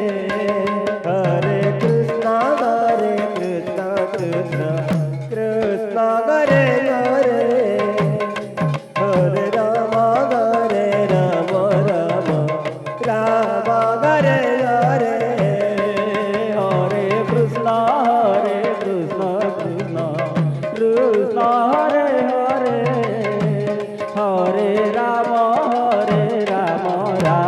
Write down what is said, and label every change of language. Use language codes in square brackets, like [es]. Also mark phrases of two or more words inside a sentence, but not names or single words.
[sa] ହରେ କୃଷ୍ଣ କୃଷ୍ଣ କୃଷ୍ଣ ହରେ ହରେ ହରେ ରାମ ରାମ ରାମ ହରେ ହରେ हरे कृष्ण कृष्ण कृष्ण हरे हरे हरे राम